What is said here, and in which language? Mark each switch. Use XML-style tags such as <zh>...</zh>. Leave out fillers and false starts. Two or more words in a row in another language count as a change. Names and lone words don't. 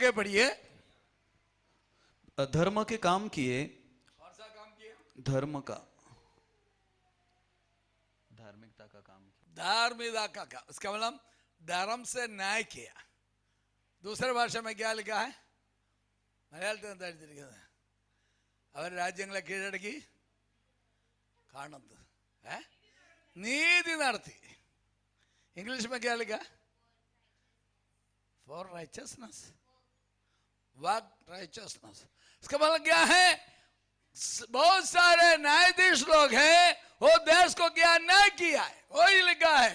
<hi>आगे बढ़िए। धर्म के काम किए। कौन सा काम किया? धर्म का, धार्मिकता का काम किया। धार्मिकता का काम, इसका मतलब धर्म से न्याय किया। दूसरे भाषा में क्या लिखा है?</hi> <ml>मलयालത്തിൽ അവർ രാജ്യങ്ങളെ കീഴടക്കി കാണുന്നത് നീതി നടത്തി।</ml> <hi>इंग्लिश में क्या लिखा?</hi> <en>for righteousness, work righteousness.</en> <hi>इसका मतलब क्या है? बहुत सारे न्यायाधीश लोग हैं, वो देश को क्या न्याय किया है, वही लिखा है।</hi>